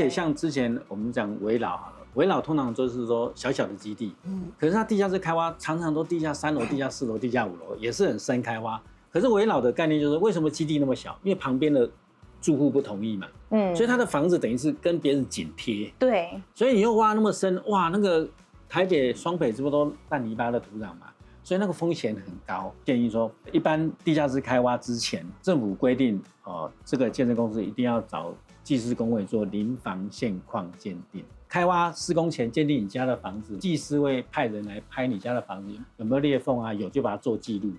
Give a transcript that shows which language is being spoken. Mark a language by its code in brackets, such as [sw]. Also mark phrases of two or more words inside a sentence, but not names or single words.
[zh] 且像之前我們講危老好了，危老通常就是說小小的基地，可是它地下室開挖，常常都地下3樓、地下4樓、地下5樓，也是很深開挖。可是危老的概念就是為什麼基地那麼小？因為旁邊的住戶不同意嘛，所以他的房子等於是跟別人緊貼。對。所以你又挖那麼深，哇，那個。台北、雙北是不是都爛泥巴的土壤嘛？所以那個風險很高。建議說，一般地下室開挖之前，政府規定，這個建設公司一定要找技師工會做臨房現況鑑定。開挖施工前鑑定你家的房子，技師會派人來拍你家的房子有沒有裂縫啊，有就把它做記錄。